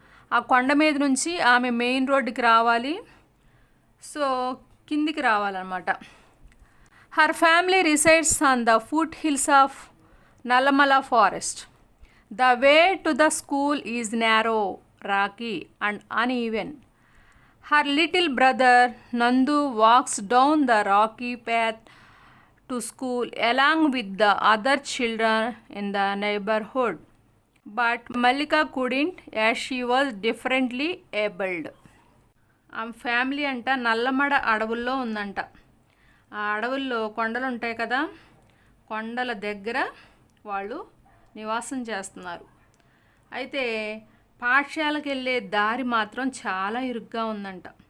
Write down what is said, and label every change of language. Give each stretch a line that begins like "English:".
Telugu: ఆ కొండ మీద నుంచి ఆమె మెయిన్ రోడ్డుకి రావాలి. సో కిందికి రావాలన్నమాట.
English: Her family resides on the foot hills of Nallamala forest. The way to the school is narrow, rocky and uneven. Her little brother Nandu walks down the rocky path to school along with the other children in the neighborhood. But Mallika couldn't, as she was differently abled.
Telugu: ఆమె family అంట నల్లమడ అడవుల్లో ఉందంట. ఆ అడవుల్లో కొండలు ఉంటాయి కదా, కొండల దగ్గర వాళ్ళు నివాసం చేస్తున్నారు. అయితే పాఠశాలకు వెళ్ళే దారి మాత్రం చాలా ఇరుగ్గా ఉందంట.